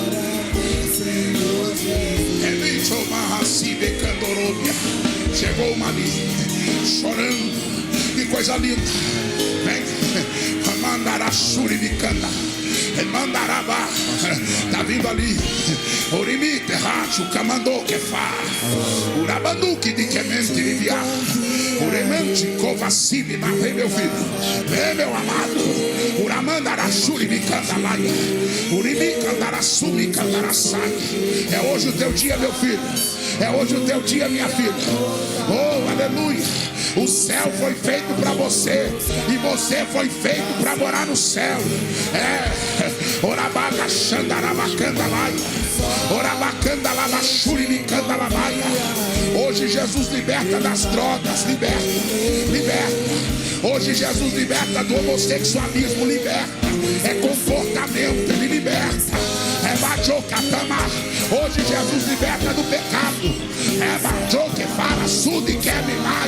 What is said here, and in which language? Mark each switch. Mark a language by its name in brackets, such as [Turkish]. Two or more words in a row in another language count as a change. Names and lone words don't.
[Portuguese] Chegou uma ali, chorando. Que coisa linda. Vem. Mandarachuri me canta. Mandarabá, tá vindo ali. Orimi, terracho, camandô que fa. Urabanduque de quemente liviar. Uremente, covacibe, mas vem meu filho. Vem meu amado. Uramandarachuri me candalaia. Urimi candaraçumi candaraçai. É hoje o teu dia, meu filho. É hoje o teu dia, minha filha. Oh, aleluia. O céu foi feito para você. E você foi feito para morar no céu. Orabaga xandarabacanda laia. Orabacanda lavachuri micanda lavaia. Hoje Jesus liberta das drogas. Liberta. Hoje Jesus liberta do homossexualismo. Liberta. É comportamento. Ele liberta. É bajocatama. Hoje Jesus liberta do pecado. É bajoque para sul e quebimai.